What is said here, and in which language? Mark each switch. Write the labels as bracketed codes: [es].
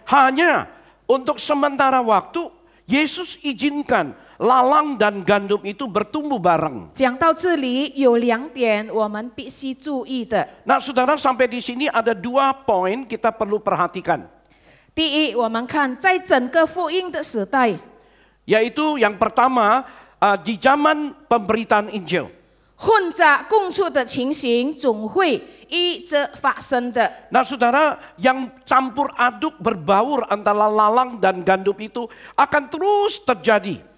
[id] Hanya untuk sementara waktu, Yesus izinkan lalang dan gandum itu bertumbuh bareng. [zh] 讲到这里，有2点我们必须注意的。 [id] Nah, saudara, sampai di sini ada 2 poin kita perlu perhatikan. [zh] 第一，我们看在整个福音的时代， [id] Yaitu yang pertama, di zaman pemberitaan Injil. [zh] 混杂共处的情形总会一直发生的。 [id] Nah, saudara, yang campur aduk berbaur antara lalang dan gandum itu akan terus terjadi.